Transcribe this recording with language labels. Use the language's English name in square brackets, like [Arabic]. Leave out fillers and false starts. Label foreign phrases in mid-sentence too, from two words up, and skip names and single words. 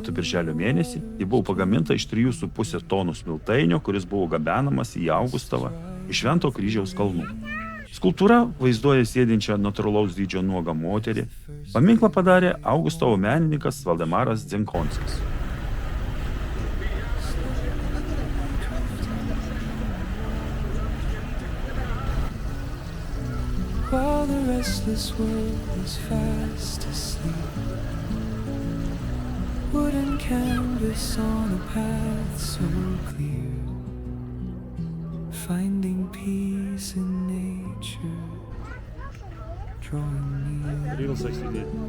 [Lithuanian] birželio mėnesį, ji buvo pagaminta iš 3,5 tonų smiltainio, kuris buvo gabenamas į Augustavą iš Švento kryžiaus kalnų. Skulptūra vaizduoja sėdinčią natūralaus dydžio nuogą moterį. Paminklą padarė Augustavo menininkas Valdemaras Dzenkonskis. [English] While the restless world is fast asleep, wooden canvas on a path so clear, finding peace in nature, drawing near.